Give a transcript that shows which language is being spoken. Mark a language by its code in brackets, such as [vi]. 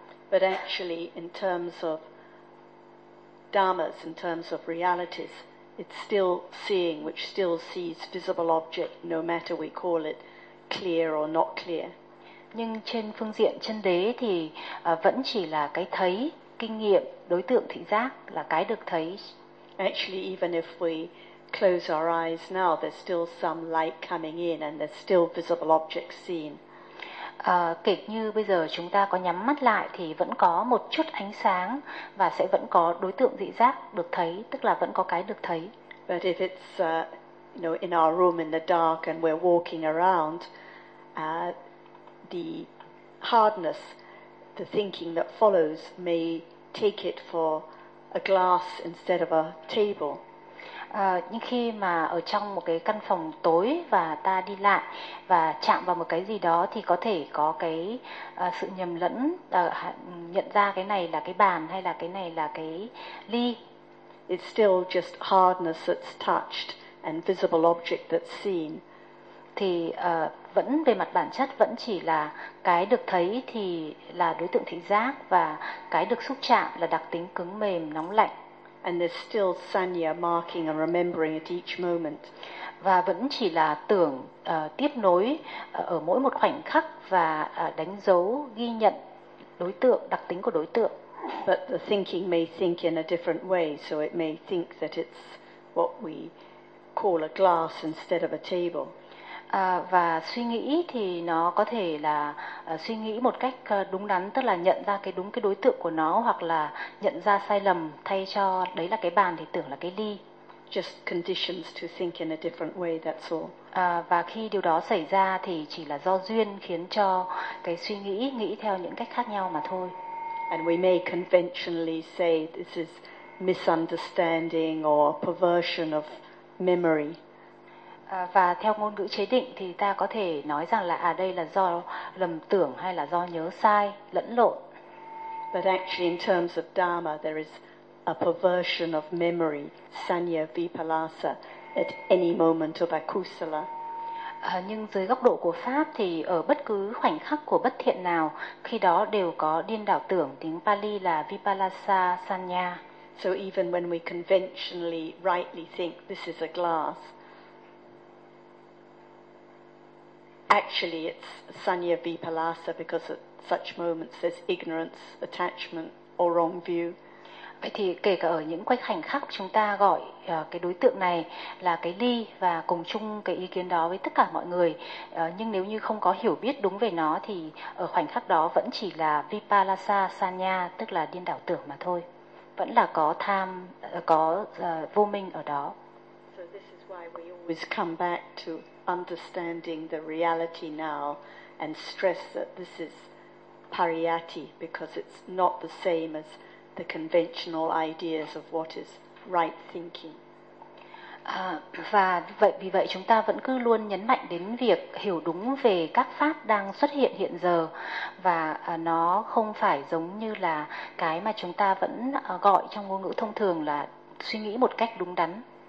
[en] But actually in terms of dharmas, in terms of realities, it's still seeing, which still sees visible object no matter we call it clear or not clear. [vi] Nhưng trên phương diện chân đế thì vẫn chỉ là cái thấy, kinh nghiệm, đối tượng thị giác là cái được thấy. [en] Actually, even if we close our eyes now, there's still some light coming in and there's still visible objects seen. [vi] Kể như bây giờ chúng ta có nhắm mắt lại thì vẫn có một chút ánh sáng và sẽ vẫn có đối tượng thị giác được thấy, tức là vẫn có cái được thấy. [en] But if it's in our room in the dark and we're walking around, the hardness, the thinking that follows may take it for a glass instead of a table. [vi] Nhưng khi mà ở trong một cái căn phòng tối và ta đi lại và chạm vào một cái gì đó thì có thể có cái sự nhầm lẫn, nhận ra cái này là cái bàn hay là cái này là cái ly. [en] It's still just hardness that's touched and visible object that's seen. [vi] Thì vẫn về mặt bản chất vẫn chỉ là cái được thấy thì là đối tượng thị giác, và cái được xúc chạm là đặc tính cứng mềm, nóng lạnh. [en] And there's still sanya marking and remembering at each moment. [vi] Và vẫn chỉ là tưởng tiếp nối ở mỗi một khoảnh khắc và đánh dấu, ghi nhận đối tượng, đặc tính của đối tượng. [en] But the thinking may think in a different way, so it may think that it's what we call a glass instead of a table. [vi] Và suy nghĩ thì nó có thể là suy nghĩ một cách đúng đắn, tức là nhận ra cái đúng cái đối tượng của nó, hoặc là nhận ra sai lầm, thay cho đấy là cái bàn thì tưởng là cái ly. [en] Just conditions to think in a different way, that's all. [vi] Và khi điều đó xảy ra thì chỉ là do duyên khiến cho cái suy nghĩ nghĩ theo những cách khác nhau mà thôi. [en] And we may conventionally say this is misunderstanding or perversion of memory. [vi] Và theo ngôn ngữ chế định thì ta có thể nói rằng là đây là do lầm tưởng hay là do nhớ sai, lẫn lộn. [en] But actually in terms of dharma there is a perversion of memory, sanya vipalasa, at any moment of akusala. [vi] Nhưng dưới góc độ của Pháp thì ở bất cứ khoảnh khắc của bất thiện nào, khi đó đều có điên đảo tưởng, tiếng Pali là vipalasa sanya. [en] So even when we conventionally rightly think this is a glass, actually it's sanya vipalasa because at such moments there's ignorance, attachment or wrong view. [vi] Vậy thì kể cả ở những khoảnh khắc chúng ta gọi cái đối tượng này là cái ly và cùng chung cái ý kiến đó với tất cả mọi người, nhưng nếu như không có hiểu biết đúng về nó thì ở khoảnh khắc đó vẫn chỉ là vipalasa sanya, tức là điên đảo tưởng mà thôi. Vẫn là có tham, có vô minh ở đó. [en] So this is why we always come back to understanding the reality now and stress that this is pariyatti because it's not the same as the conventional ideas of what is right thinking. [vi] Và vậy, vì vậy chúng ta vẫn cứ luôn nhấn mạnh đến việc hiểu đúng về các pháp đang xuất hiện hiện giờ, và nó không phải giống như là cái mà chúng ta vẫn gọi trong ngôn ngữ thông thường là suy nghĩ một cách đúng đắn.